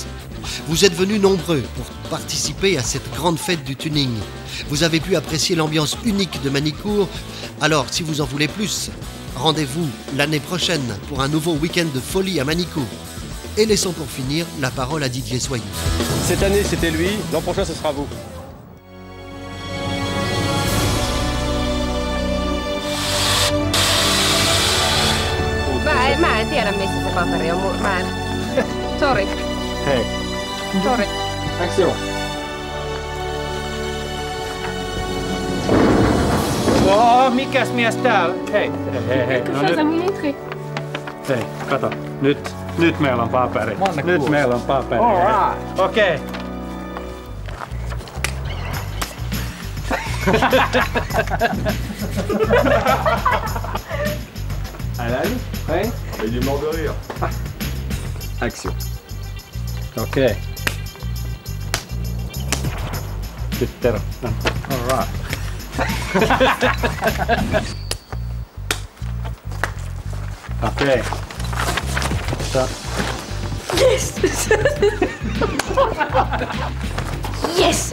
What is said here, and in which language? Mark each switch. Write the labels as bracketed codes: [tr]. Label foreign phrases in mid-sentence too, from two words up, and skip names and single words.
[fr] Vous êtes venus nombreux pour participer à cette grande fête du tuning. Vous avez pu apprécier l'ambiance unique de Manicourt. Alors, si vous en voulez plus, rendez-vous l'année prochaine pour un nouveau week-end de folie à Manicourt. Et laissons pour finir la parole à Didier Soyeux. Cette année c'était lui, l'an prochain ce sera vous. [fi] Mä en tiedä missä se paperi on. Mä en. Sorry. Hei. [en] Sorry. Action. [fi] Oh, mikäs mies täällä? Hei, hei, hei. No nyt. Hei, kato. Nyt meillä on paperi. Nyt meillä on paperi. [en] Alright. [fi] Okei. [fr] Allez, prêt? Il est mort de rire. [en] Action. [fi] Okei. Tyttero. [en] Alright. [fi] Okei. [en] Yes. Yes.